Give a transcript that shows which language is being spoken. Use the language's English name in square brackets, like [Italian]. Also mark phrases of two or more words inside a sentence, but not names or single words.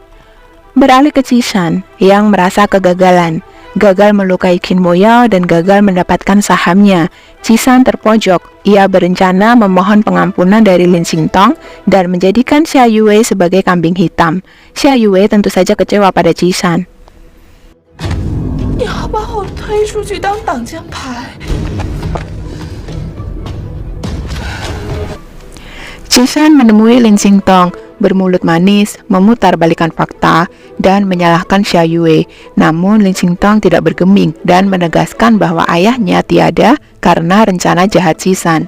[Indonesian] Beralih ke Cisan yang merasa kegagalan, gagal melukai Qin Moyao dan gagal mendapatkan sahamnya. Cisan terpojok. Ia berencana memohon pengampunan dari Lin Sintong dan menjadikan Xia Yue sebagai kambing hitam. Xia Yue tentu saja kecewa pada Cisan. [Chinese] 你要把我推出去当挡箭牌？ [Indonesian] Cisan menemui Lin Sintong, bermulut manis, memutar balikan fakta, dan menyalahkan Xia Yue. Namun Lin Sintong tidak bergeming dan menegaskan bahwa ayahnya tiada karena rencana jahat Cisan.